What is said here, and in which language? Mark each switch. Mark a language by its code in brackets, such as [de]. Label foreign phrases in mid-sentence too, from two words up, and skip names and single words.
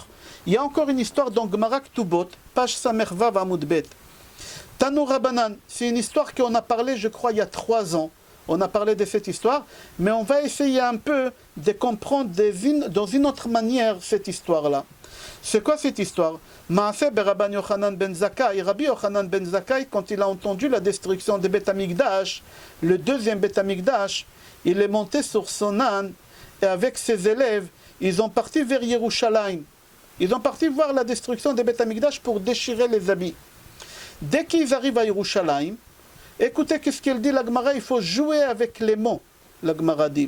[fr] Il y a encore une histoire dans Gemara Ktubot, page Samervav [he] עמוד ב. [arc] תנו רבנן, [fr] c'est une histoire qu'on a parlé, je crois, il y a 3 ans. On a parlé de cette histoire, mais on va essayer un peu de comprendre dans une autre manière cette histoire-là. C'est quoi cette histoire? Maaseh Rabban Yochanan ben Zakkai, Rabbi Yochanan ben Zakkai, quand il a entendu la destruction de [he] בית המקדש, [fr] le deuxième [he] בית המקדש, [fr] il est monté sur son âne et avec ses élèves, ils ont parti vers Yerushalayim. Ils ont parti voir la destruction de [he] בית המקדש [fr] pour déchirer les habits. Dès qu'ils arrivent à Yerushalayim, écoutez ce qu'il dit la Gemara, il faut jouer avec les mots, la Gemara dit.